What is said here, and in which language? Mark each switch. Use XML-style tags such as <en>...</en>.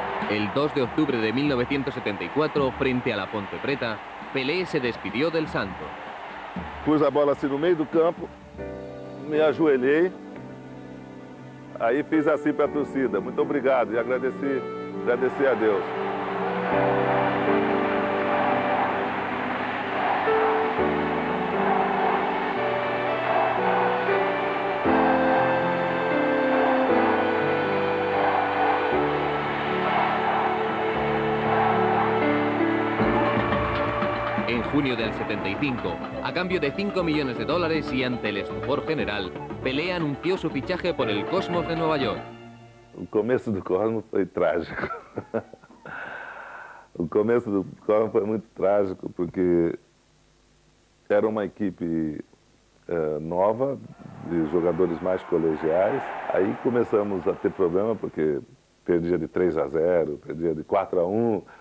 <es>El 2 de octubre de 1974, frente a la Ponte Preta, Pelé se despidió del Santo.</es> <pt>Pus a bola assim no meio do campo, me ajoelhei, aí fiz assim para a torcida, muito obrigado, e agradeci a Deus.</pt> <es>En junio del 75, a cambio de $5 millones y ante el estupor general, Pelé anunció su fichaje por el Cosmos de Nueva York.</es> <pt>O começo do Cosmos foi trágico. O começo do Cosmos foi muito trágico porque era uma equipe nova, de jogadores mais colegiais. Aí começamos a ter problema porque perdia de 3-0, perdia de 4-1.</pt>